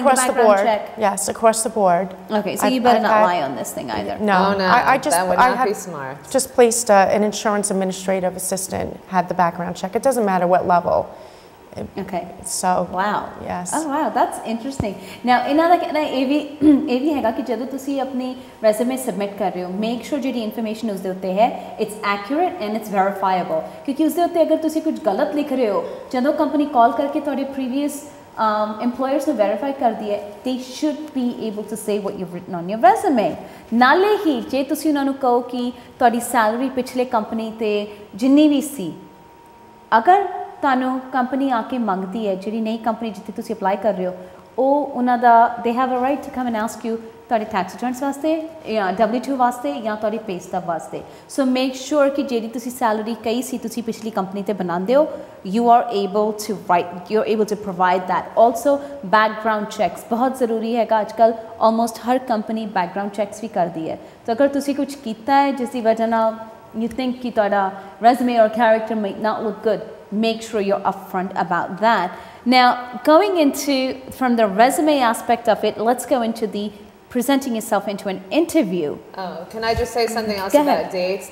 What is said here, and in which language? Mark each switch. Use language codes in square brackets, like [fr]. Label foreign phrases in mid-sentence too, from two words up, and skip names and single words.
[en] across the background board. check. Yes, across the board. Okay, so I've- you better I've not had- lie on this thing either. No, Oh, no, I just that would I not had be smart. just placed an insurance administrative assistant had the background check. It doesn't matter what level. Okay. So Wow. Yes. Oh wow, that's interesting. [pa] Now ਇਹਨਾਂ ਦਾ ਕਹਿਣਾ ਇਹ ਵੀ ਹੈਗਾ ਕਿ ਜਦੋਂ ਤੁਸੀਂ ਆਪਣੀ [en] resume submit [pa] ਕਰ ਰਹੇ ਹੋ, [en] make sure ਜਿਹੜੀ information [pa] ਉਸ ਦੇ ਉੱਤੇ ਹੈ [en] it's accurate and it's verifiable, [pa] ਕਿਉਂਕਿ ਉਸ ਦੇ ਉੱਤੇ ਅਗਰ ਤੁਸੀਂ ਕੁਝ ਗਲਤ ਲਿਖ ਰਹੇ ਹੋ, ਜਦੋਂ ਕੰਪਨੀ ਕਾਲ ਕਰਕੇ ਤੁਹਾਡੇ [en] previous employers [pa] ਨੂੰ verify ਕਰਦੀ ਹੈ, [en] they should be able to say what you've written on your resume. [pa] ਨਾਲੇ ਹੀ ਜੇ ਤੁਸੀਂ ਉਹਨਾਂ ਨੂੰ ਕਹੋ ਕਿ ਤੁਹਾਡੀ salary ਪਿਛਲੇ ਕੰਪਨੀ ਤੇ ਜਿੰਨੀ ਵੀ ਸੀ, ਅਗਰ ਤੁਹਾਨੂੰ ਕੰਪਨੀ ਆ ਕੇ ਮੰਗਦੀ ਹੈ, ਜਿਹੜੀ ਨਈ ਕੰਪਨੀ ਜਿੱਥੇ ਤੁਸੀਂ ਅਪਲਾਈ ਕਰ ਰਹੇ ਹੋ, ਉਹ ਉਹਨਾਂ ਦਾ [en] they have a right to come and ask you [pa] ਤੁਹਾਡੇ [en] tax returns [pa] ਵਾਸਤੇ ਜਾਂ W-2 ਵਾਸਤੇ ਜਾਂ ਤੁਹਾਡੀ [en] pay stub [pa] ਵਾਸਤੇ। [en] so make sure [pa] ਕਿ ਜਿਹੜੀ ਤੁਸੀਂ ਸੈਲਰੀ ਕਹੀ ਸੀ ਤੁਸੀਂ ਪਿਛਲੀ ਕੰਪਨੀ ਤੇ ਬਣਾਉਂਦੇ ਹੋ, [en] you are able to write, you are able to provide that. also background checks [pa] ਬਹੁਤ ਜ਼ਰੂਰੀ ਹੈਗਾ। ਅੱਜ ਕੱਲ੍ਹ ਆਲਮੋਸਟ ਹਰ ਕੰਪਨੀ [en] background checks [pa] ਵੀ ਕਰਦੀ ਹੈ। ਤਾਂ ਅਗਰ ਤੁਸੀਂ ਕੁਝ ਕੀਤਾ ਹੈ ਜਿਸ ਦੀ ਵਜ੍ਹਾ ਨਾਲ [en] you think [pa] ਕਿ ਤੁਹਾਡਾ [en] resume or character might not look good, make sure you're upfront about that. Now, going into from the resume aspect of it, let's go into the presenting yourself into an interview. Oh, can I just say something else Go about ahead. dates?